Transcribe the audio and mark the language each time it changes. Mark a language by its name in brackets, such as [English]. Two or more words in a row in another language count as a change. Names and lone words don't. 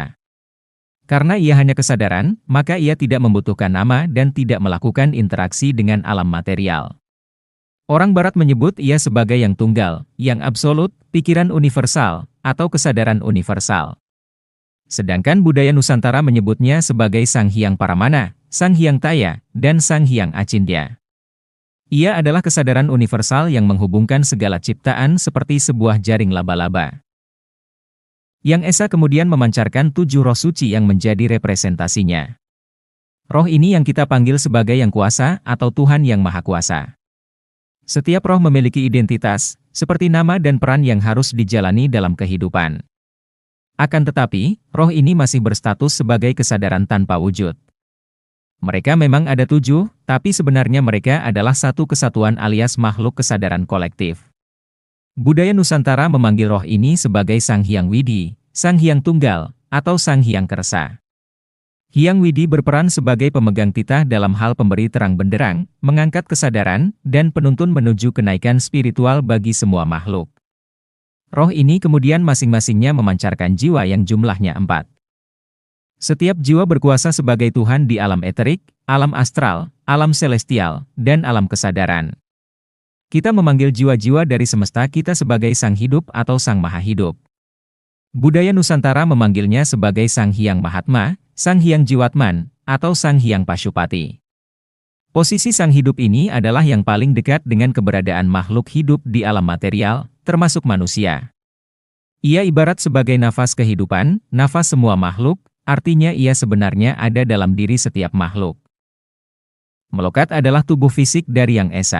[Indonesian] Karena ia hanya kesadaran, maka ia tidak membutuhkan nama dan tidak melakukan interaksi dengan alam material. Orang Barat menyebut ia sebagai yang tunggal, yang absolut, pikiran universal, atau kesadaran universal. Sedangkan budaya Nusantara menyebutnya sebagai Sang Hyang Paramana, Sang Hyang Taya, dan Sang Hyang Acindya. Ia adalah kesadaran universal yang menghubungkan segala ciptaan seperti sebuah jaring laba-laba. Yang Esa kemudian memancarkan 7 roh suci yang menjadi representasinya. Roh ini yang kita panggil sebagai Yang Kuasa atau Tuhan Yang Maha Kuasa. Setiap roh memiliki identitas, seperti nama dan peran yang harus dijalani dalam kehidupan. Akan tetapi, roh ini masih berstatus sebagai kesadaran tanpa wujud. Mereka memang ada 7, tapi sebenarnya mereka adalah satu kesatuan alias makhluk kesadaran kolektif. Budaya Nusantara memanggil roh ini sebagai Sang Hyang Widi, Sang Hyang Tunggal, atau Sang Hyang Kersa. Hyang Widi berperan sebagai pemegang titah dalam hal pemberi terang benderang, mengangkat kesadaran, dan penuntun menuju kenaikan spiritual bagi semua makhluk. Roh ini kemudian masing-masingnya memancarkan jiwa yang jumlahnya 4. Setiap jiwa berkuasa sebagai Tuhan di alam eterik, alam astral, alam celestial, dan alam kesadaran. Kita memanggil jiwa-jiwa dari semesta kita sebagai Sang Hidup atau Sang Maha Hidup. Budaya Nusantara memanggilnya sebagai Sang Hyang Mahatma, Sang Hyang Jiwatman, atau Sang Hyang Pasyupati. Posisi Sang Hidup ini adalah yang paling dekat dengan keberadaan makhluk hidup di alam material, termasuk manusia. Ia ibarat sebagai nafas kehidupan, nafas semua makhluk, artinya ia sebenarnya ada dalam diri setiap makhluk. Melokat adalah tubuh fisik dari Yang Esa.